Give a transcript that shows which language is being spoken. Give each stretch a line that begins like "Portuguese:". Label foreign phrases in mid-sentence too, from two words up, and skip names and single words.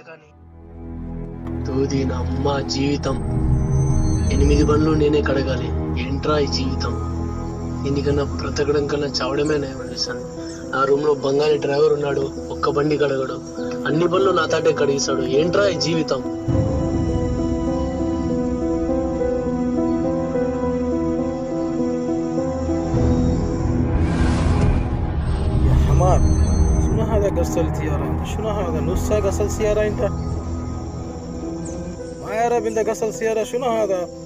Telugu: కానీ తూది నా అమ్మ జీవితం 8 బండ్లు నేనే కడగాలి. ఏంట్రా ఈ జీవితం? దీనికన్నా బ్రతకడం కన్నా చావడమే నయమనిపిస్తాను. నా రూమ్ లో బంగాళీ డ్రైవర్ ఉన్నాడు, ఒక్క బండి కడగడు, అన్ని బండ్లు నా తాటే కడిగిస్తాడు. ఏంట్రా ఈ జీవితం?
Arabic: شنو هذا غسل سيارة انت؟ شنو هذا نص ساعة غسل سيارة انت؟ ما يعرف انت غسل سيارة. شنو هذا؟